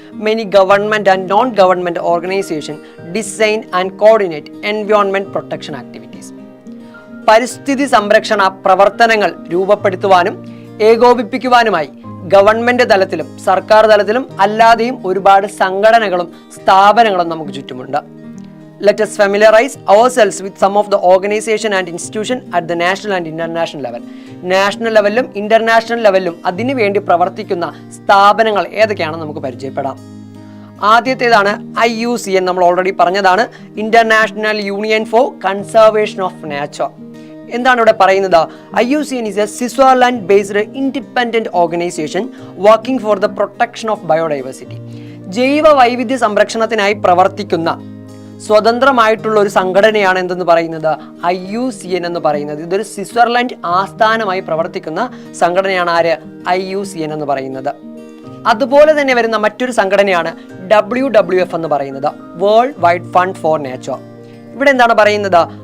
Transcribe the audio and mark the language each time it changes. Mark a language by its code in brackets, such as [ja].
[en] Many government and non government organisation design and coordinate environment protection activities. [ml] പരിസ്ഥിതി സംരക്ഷണ പ്രവർത്തനങ്ങൾ രൂപപ്പെടുത്തുവാനും ഏകോപിപ്പിക്കുവാനുമായി government തലത്തിലും സർക്കാർ തലത്തിലും അല്ലാതെയും ഒരുപാട് സംഘടനകളും സ്ഥാപനങ്ങളും നമുക്ക് ചുറ്റുമുണ്ട്. [en] Let us familiarize ourselves with some of the organization and institution at the national and international level. [ml] National ലെവലിലും international ലെവലിലും അതിനു വേണ്ടി പ്രവർത്തിക്കുന്ന സ്ഥാപനങ്ങൾ ഏതൊക്കെയാണെന്ന് നമുക്ക് പരിചയപ്പെടാം. ആദ്യത്തേതാണ് IUCN. നമ്മൾ ഓൾറെഡി പറഞ്ഞതാണ്, international union four conservation of nature. എന്താണ് ഇവിടെ പറയുന്നത്? [en] IUCN is a Switzerland based independent organization working for the protection of biodiversity. [ml] ജൈവ വൈവിധ്യ സംരക്ഷണത്തിനായി പ്രവർത്തിക്കുന്ന സ്വതന്ത്രമായിട്ടുള്ള ഒരു സംഘടനയാണ് എന്തെന്ന് പറയുന്നത്? IUCN എന്ന് പറയുന്നത്. ഇതൊരു സ്വിറ്റ്സർലൻഡ് ആസ്ഥാനമായി പ്രവർത്തിക്കുന്ന സംഘടനയാണ്. ആര്? IUCN എന്ന് പറയുന്നത്. അതുപോലെ തന്നെ വരുന്ന മറ്റൊരു സംഘടനയാണ് WWF എന്ന് പറയുന്നത്, world wide fund four nature. ഇവിടെ എന്താണ് പറയുന്നത്?